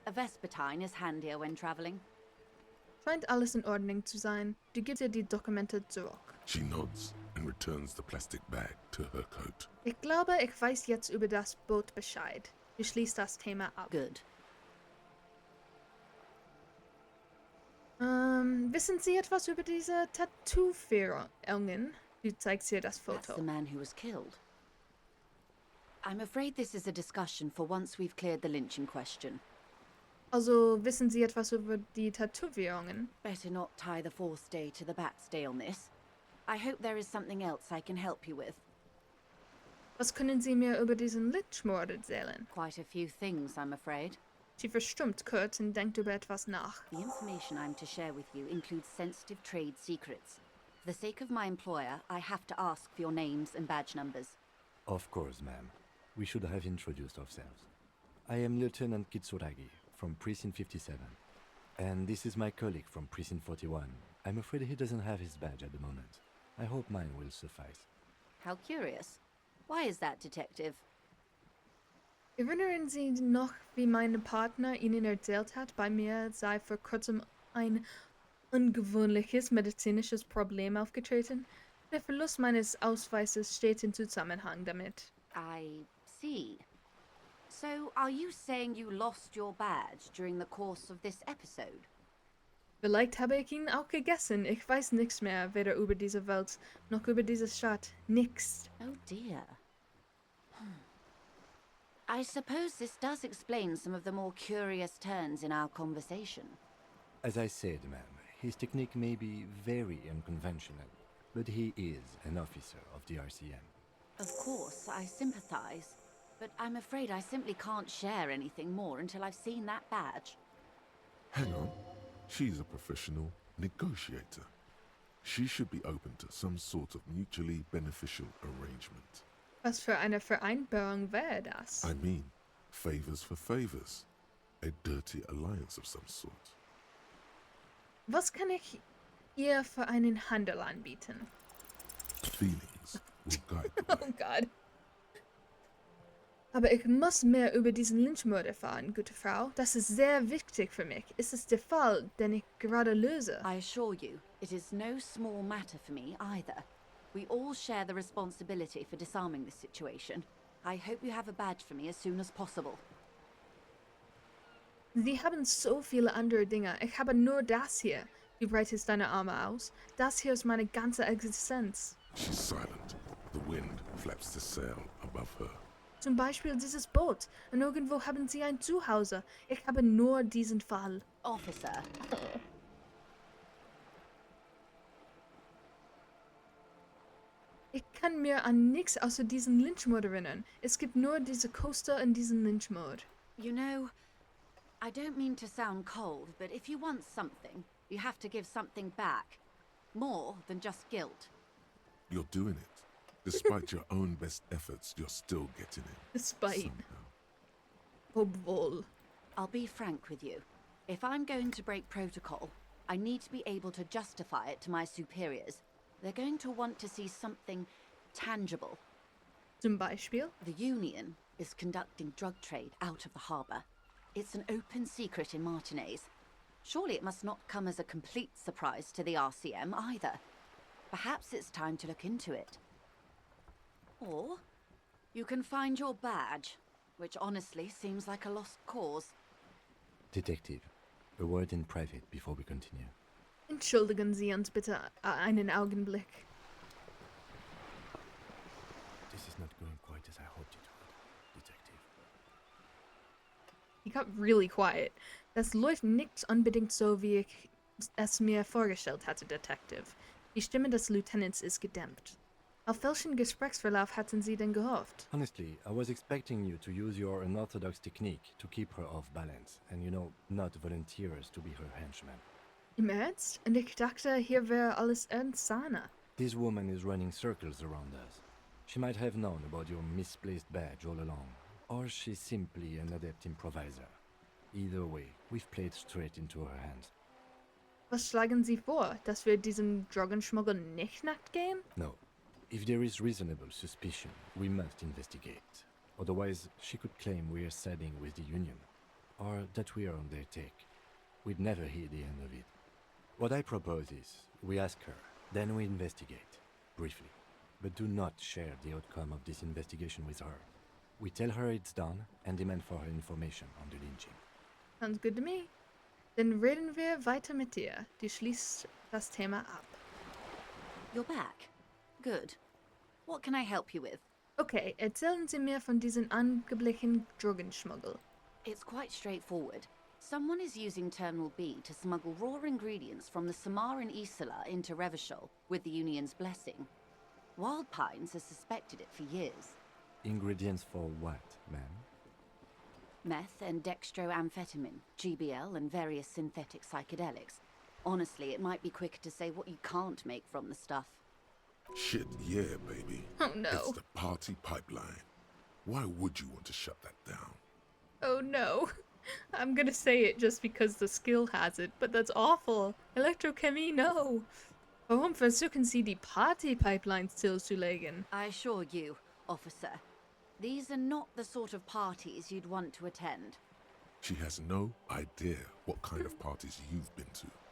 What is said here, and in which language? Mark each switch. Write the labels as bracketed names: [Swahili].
[English] A Vespertine is handier when travelling. [German] Scheint alles in Ordnung zu sein. Du gibst ihr die Dokumente zurück. [English] She nods and returns the plastic bag to her coat. [German] Ich glaube, ich weiß jetzt über das Boot Bescheid. Du schließt das Thema ab. [English] Good. [German] Wissen Sie etwas über diese Tattoo-Führungen? Du zeigst ihr das [English] That's the [German] Foto. [English] man who was killed. I'm afraid this is a discussion for once we've cleared the lynching question. Also, wissen Sie etwas über die Tätowierungen? Better not tie the fourth day to the bat's day on this. I hope there is something else I can help you with. [German] Was können Sie mir über diesen Lynchmord erzählen? [English] Quite a few things, I'm afraid. [German] Sie verstummt kurz und denkt über etwas nach. [English] The information I'm to share with you includes sensitive trade secrets. For the sake of my employer, I have to ask for your names and badge numbers. Of course, ma'am. We should have introduced ourselves. I am Lieutenant Kitsuragi from Precinct 57. And this is my colleague from Precinct 41. I'm afraid he doesn't have his badge at the moment. I hope mine will suffice. How curious. Why is that, Detective? [German] Erinnern Sie noch, wie mein Partner Ihnen erzählt hat, bei mir sei vor kurzem ein ungewöhnliches medizinisches Problem aufgetreten? Der Verlust meines Ausweises steht in Zusammenhang damit. [English] I see. So, are you saying you lost your badge during the course of this episode? [German] Vielleicht habe ich ihn auch gegessen. Ich weiß nichts mehr, weder über diese Welt noch über diese Stadt. Nix. [English] Oh dear. I suppose this does explain some of the more curious turns in our conversation. As I said, ma'am, his technique may be very unconventional, but he is an officer of the RCM. Of course, I sympathize, but I'm afraid I simply can't share anything more until I've seen that badge. Hang on. She's a professional negotiator. She should be open to some sort of mutually beneficial arrangement. [German] Was für eine Vereinbarung wäre das? [English] I mean, favors for favors. A dirty alliance of some sort. [German] Was kann ich ihr für einen Handel anbieten? [English] Feelings will guide the way. [German] Oh Gott. Aber ich muss mehr über diesen Lynchmord erfahren, gute Frau. Das ist sehr wichtig für mich. Ist es der Fall, den ich gerade löse? [English] I assure you, it is no small matter for me either. We all share the responsibility for disarming this situation. I hope you have a badge for me as soon as possible. [German] Sie haben so viele andere Dinge. Ich habe nur das hier. Du breitest deine Arme aus. Das hier ist meine ganze Existenz. [English] She's silent. The wind flaps the sail above her. [German] Zum Beispiel dieses Boot. Und irgendwo haben sie ein Zuhause. Ich habe nur diesen Fall. [English] Officer, [German] Ich kann mir an nichts außer diesen Lynchmord erinnern. Es gibt nur diese Coaster und diesen Lynchmord. [English] you know, I don't mean to sound cold, but if you want something, you have to give something back. More than just guilt. You're doing it. Despite your own best efforts, you're still getting it. Despite. Somehow. [German] Obwohl. [English] I'll be frank with you. If I'm going to break protocol, I need to be able to justify it to my superiors. They're going to want to see something tangible. [German] Zum Beispiel? [English] The Union is conducting drug trade out of the harbour. It's an open secret in Martinez. Surely it must not come as a complete surprise to the RCM either. Perhaps it's time to look into it. Or you can find your badge, which honestly seems like a lost cause. Detective, a word in private before we continue. [German] Entschuldigen Sie uns bitte einen Augenblick. [English] This is not going quite as I hoped it would, Detective. He got really quiet. [German] Das läuft nicht unbedingt so, wie ich es mir vorgestellt hatte, Detective. Die Stimme des Lieutenants ist gedämpft. Auf welchen Gesprächsverlauf hatten Sie denn gehofft? [English] Honestly, I was expecting you to use your unorthodox technique to keep her off balance and, not volunteer us to be her henchman. [German] Im Ernst? Und ich dachte, hier wäre alles ernsthaft. [English] This woman is running circles around us. She might have known about your misplaced badge all along, or she's simply an adept improviser. Either way, we've played straight into her hands. [German] Was schlagen Sie vor, dass wir diesem Drogenschmuggel nicht nachgehen? [English] No. If there is reasonable suspicion, we must investigate. Otherwise, she could claim we are siding with the Union, or that we are on their take. We'd never hear the end of it. What I propose is, we ask her, then we investigate, briefly. But do not share the outcome of this investigation with her. We tell her it's done and demand for her information on the lynching. Sounds good to me. [German] Dann reden wir weiter mit dir. Du schließt das Thema ab. [English] You're back. Good. What can I help you with? [German] Okay, erzählen Sie mir von diesem angeblichen Drogenschmuggel. [English] It's quite straightforward. Someone is using Terminal B to smuggle raw ingredients from the Samar and Isola into Revachol with the Union's blessing. Wild Pines has suspected it for years. Ingredients for what, ma'am? Meth and dextroamphetamine, GBL, and various synthetic psychedelics. Honestly, it might be quicker to say what you can't make from the stuff. Shit, yeah, baby. Oh no. It's the party pipeline. Why would you want to shut that down? Oh no. I'm gonna say it just because the skill has it, but that's awful. [German] Elektrochemie, [English] no. [German] Warum versuchen Sie die Party-Pipeline stillzulegen? [English] I assure you, officer, these are not the sort of parties you'd want to attend. She has no idea what kind of parties you've been to.